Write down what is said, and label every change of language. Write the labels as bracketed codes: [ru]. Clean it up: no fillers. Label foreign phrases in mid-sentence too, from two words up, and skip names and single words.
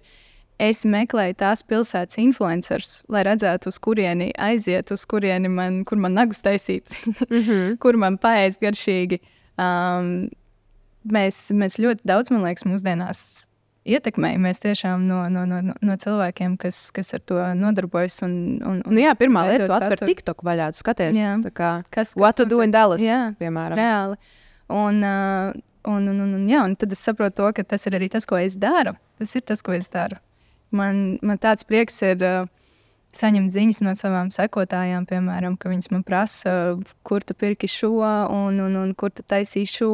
[lv] Es meklēju tās pilsētas influencerus, lai redzētu, uz kurieni aiziet, kur man nagus taisīt, kur man paēst garšīgi. Mēs ļoti daudz, man liekas, mūsdienās ietekmējamies tiešām no cilvēkiem, kas ar to nodarbojas. Jā, pirmā lieta, tu atver TikTok vaļā, tu skaties. Jā. Tā kā Kas [en] What to do in Dallas, [lv] jā, piemēram. Reāli. Un tad es saprotu to, ka tas ir arī tas, ko es daru. Tas ir tas, ko es daru. Man tāds prieks ir saņemt ziņas no savām sekotājām, piemēram, ka viņas man prasa, kur tu pirki šo un kur tu taisīji šo.